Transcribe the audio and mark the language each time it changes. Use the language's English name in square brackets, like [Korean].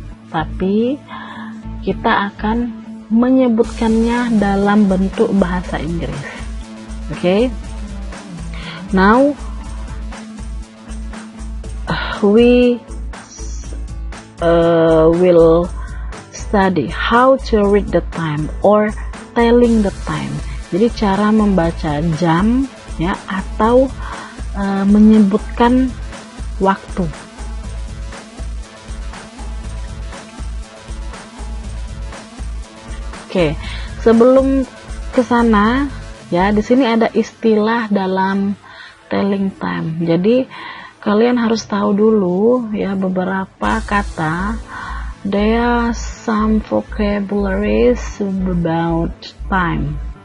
[Indonesian] Tapi kita akan menyebutkannya dalam bentuk bahasa Inggris. Okay? [English] Now we will study how to read the time or telling the time. [Indonesian] Jadi cara membaca jam ya atau menyebutkan waktu. Oke, sebelum ke sana ya, di sini ada istilah dalam telling time. Jadi kalian harus tahu dulu ya beberapa kata. [English] There are some vocabularies about time.